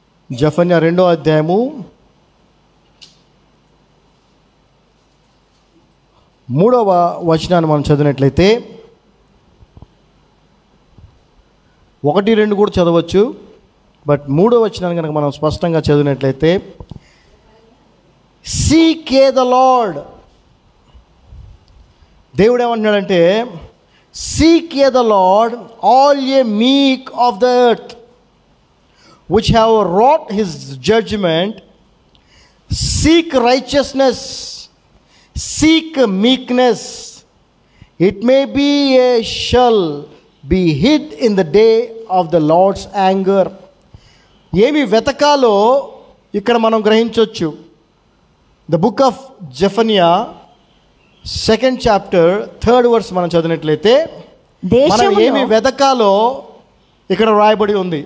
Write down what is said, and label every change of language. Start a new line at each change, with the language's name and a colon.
Telugu: 2వ అధ్యాయము 3వ వచనాన్ని మనం చదివినట్లయితే, 1, 2 కూడా చదవచ్చు, బట్ 3వ వచనాన్ని కనుక మనం స్పష్టంగా చదివినట్లయితే,
English: Seek ye the Lord.
Telugu: దేవుడు ఏమంటున్నాడంటే,
English: Seek ye the Lord all ye meek of the earth which have wrought his judgment, seek righteousness, seek meekness, it may be a shall be hid in the day of the Lord's anger.
Telugu: ఏమి వెతకాలో ఇక్కడ మనం గ్రహించవచ్చు.
English: the book of జెఫన్యా 2nd chapter 3rd verse
Telugu: మనం చదివినట్లయితే, మనం ఏమి వెతకాలో ఇక్కడ రాయబడి ఉంది.